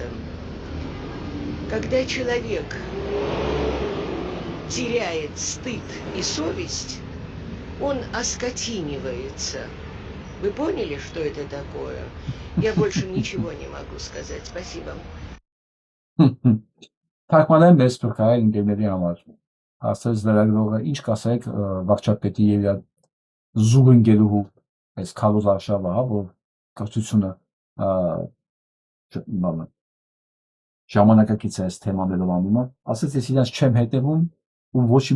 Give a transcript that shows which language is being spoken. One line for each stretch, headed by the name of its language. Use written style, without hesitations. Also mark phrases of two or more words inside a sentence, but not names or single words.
Russian: Когда человек теряет стыд и совесть, он оскотинивается. Вы поняли, что это такое? Я больше ничего не могу сказать. Спасибо.
Armenian: Թարգմանել մեր սփյուռքահայ ընկերների համար։ Ասես լրագրողը ինչ կասեք վարչապետի եւ իր զուգ ընկերուհու այս քարոզ արշավը, հա, որ կրթությունը ժամանակակից է այս թեմաներով անում, ասես ես իրենց չեմ հետևում ու ոչ մի